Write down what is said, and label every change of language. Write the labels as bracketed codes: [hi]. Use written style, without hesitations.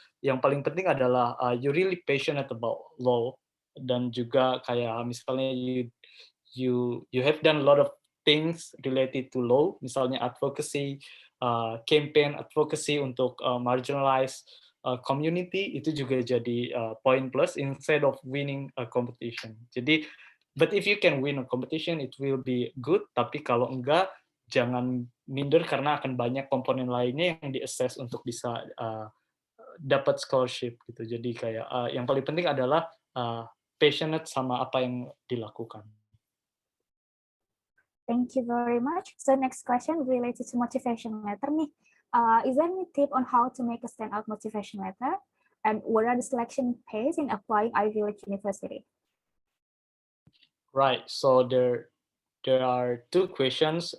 [id] Yang paling penting adalah [en] you really passionate about law, [id] dan juga kayak misalnya [en] you have done a lot of things related to law, misalnya advocacy, campaign advocacy untuk marginalized community, [id] itu juga jadi [en] point plus instead of winning a competition. Jadi, but if you can win a competition, it will be good. [id] Tapi kalau enggak, jangan minder karena akan banyak komponen lainnya yang di-assess untuk bisa dapat scholarship gitu. Jadi kayak yang paling penting adalah passionate sama apa yang dilakukan. [en] Thank you very much. So next question related to motivation letter nih. Is there any tip on how to make a standout motivation letter? And what are the selection pace in applying Ivy League University? Right. So there are two questions.